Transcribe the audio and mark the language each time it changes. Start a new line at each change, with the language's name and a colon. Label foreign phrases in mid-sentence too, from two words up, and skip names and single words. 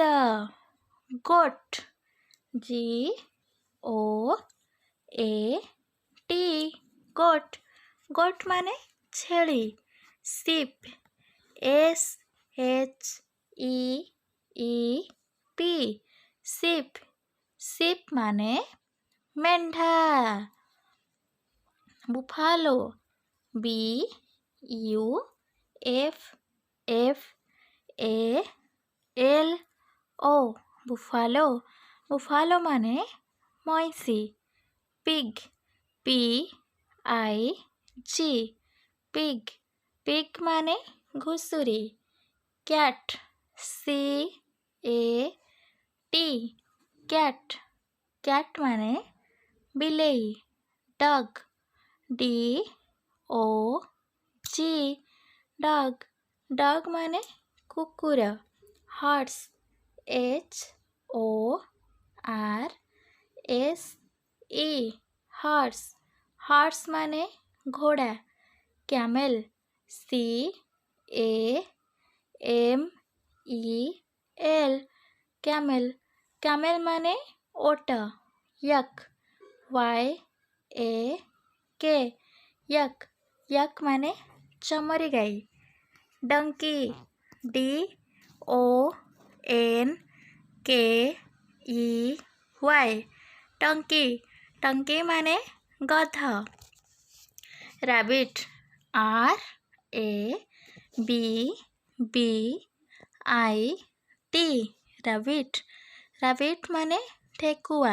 English: goat GOAT goat goat
Dangaura Tharu: माने छेली।
English: ship SHEEP ship ship
Dangaura Tharu: माने मेंढा।
English: buffalo BUFFALO buffalo buffalo
Dangaura Tharu: माने मईसी।
English: pig PIG pig pig
Dangaura Tharu: माने घुसुरी।
English: cat CAT cat cat
Dangaura Tharu: माने बिलेई।
English: dog DOG dog dog
Dangaura Tharu: माने कुकुर।
English: horse HORSE horse horse
Dangaura Tharu: माने घोड़ा।
English: camel CAMEL camel camel
Dangaura Tharu: माने ओट।
English: yak YAK yak yak
Dangaura Tharu: माने चमरी गाई।
English: donkey DONKEY donkey donkey
Dangaura Tharu: माने गध।
English: rabbit RABBIT rabbit rabbit
Dangaura Tharu: माने ठेकुआ।